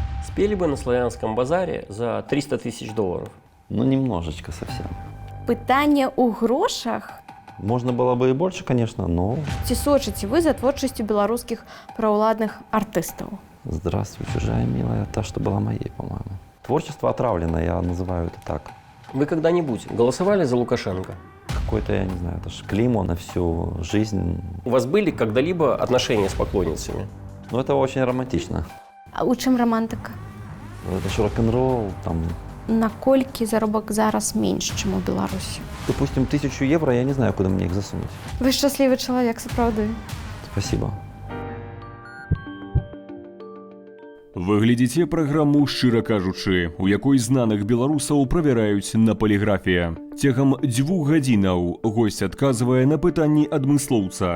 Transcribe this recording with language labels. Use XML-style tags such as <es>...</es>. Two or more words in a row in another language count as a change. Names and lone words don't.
<ru>Спели бы на Славянском базаре за 300 тысяч долларов. Ну, немножечко совсем.</ru> <be>Пытанне ў грошах.</be> <ru>Можно было бы и больше, конечно, но...</ru> <be>Ці сочыце вы за творчасцю беларускіх праўладных артыстаў?</be> <ru>Здравствуй, чужая милая, та, что была моей, по-моему. Творчество отравлено, я называю это так. Вы когда-нибудь голосовали за Лукашенко? Какой-то, я не знаю, это ж клеймо на всю жизнь. У вас были когда-либо отношения с поклонницами? Ну, это очень романтично.</ru> <be>А у чым романтыка?</be> <ru>Это ж рок-н-ролл, там,</ru> <be>Наколькі заробак зараз менш, чым у Беларусі?</be> <ru>допустим, 1000 евро, я не знаю, куда мне их засунуть.</ru> <be>Вы шчаслівы чалавек, сапраўды.</be> <ru>Спасибо.</ru> <be>Вы глядзіце праграму «Шчыра кажучы», у якой знаных беларусаў правяраюць на паліграфія. Цягам 2 гадзінаў госць адказвае на пытанні адмыслоўца.</be>